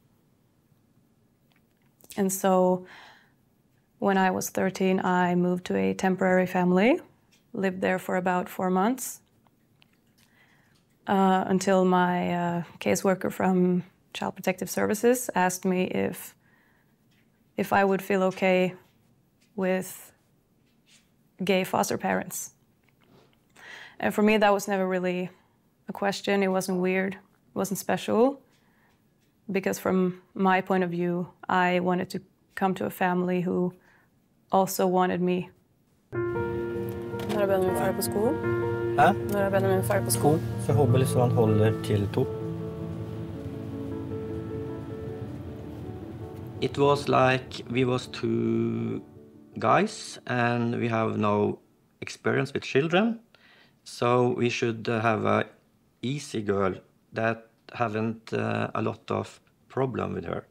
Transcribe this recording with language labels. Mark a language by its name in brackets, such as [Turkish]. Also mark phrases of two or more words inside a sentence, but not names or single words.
[English] And so when I was 13, I moved to a temporary family, lived there for about 4 months, until my caseworker from Child Protective Services asked me if I would feel okay with gay foster parents. And for me, that was never really a question. It wasn't weird, it wasn't special, because from my point of view, I wanted to come to a family who also wanted me. [Swedish] När har Benjamin färg på skor? Hæ? När har Benjamin färg på skor? [Norwegian] Forhåpentlig så han holder til 2. [English] It was like we was 2 guys and we have no experience with children, so we should have a easy girl that haven't a lot of problem with her.